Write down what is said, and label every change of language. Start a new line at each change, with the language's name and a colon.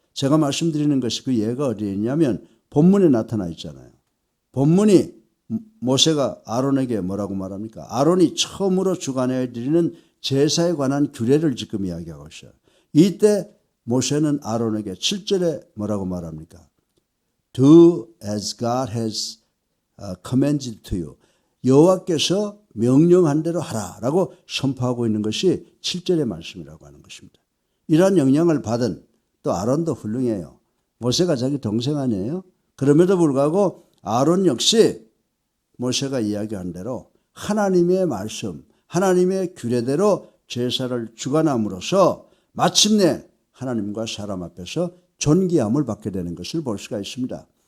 Korean: 제가 말씀드리는 것이 그 예가 어디에 있냐면 본문에 나타나 있잖아요. 본문이 모세가 아론에게 뭐라고 말합니까? 아론이 처음으로 주관해야 드리는 제사에 관한 규례를 지금 이야기하고 있어요. 이때 모세는 아론에게 7절에 뭐라고 말합니까?
English: Do as God has commanded to you.
Korean: 여호와께서 명령한 대로 하라라고 선포하고 있는 것이 7절의 말씀이라고 하는 것입니다. 이러한 영향을 받은 또 아론도 훌륭해요. 모세가 자기 동생 아니에요? 그럼에도 불구하고 아론 역시 모세가 이야기한 대로 하나님의 말씀, 하나님의 규례대로 제사를 주관함으로써 마침내 하나님과 사람 앞에서 존귀함을 받게 되는 것을 볼 수가 있습니다.